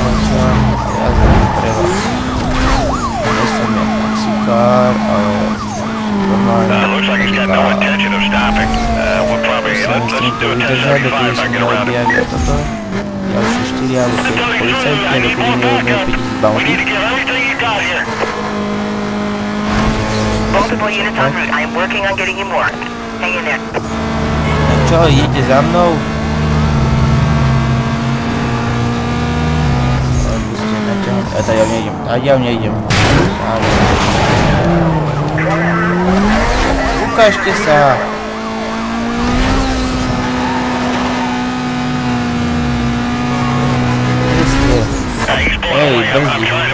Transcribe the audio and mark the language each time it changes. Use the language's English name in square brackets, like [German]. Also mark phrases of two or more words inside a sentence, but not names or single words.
[Slovak] Ja zaujímam pre vás. Nie som ja taxikár, ale musíme s týmto vydržať, dokedy sa neobjavia toto. Ďalšie 4 alebo 5 policajti, a dokedy neurobíme 5000 bounty. [English] Multiple units en route. I am working on getting you more. Hang in there. [Slovak] No čo, idete za mnou? Ja nejdem. Ukážte sa. Hej, brzdí.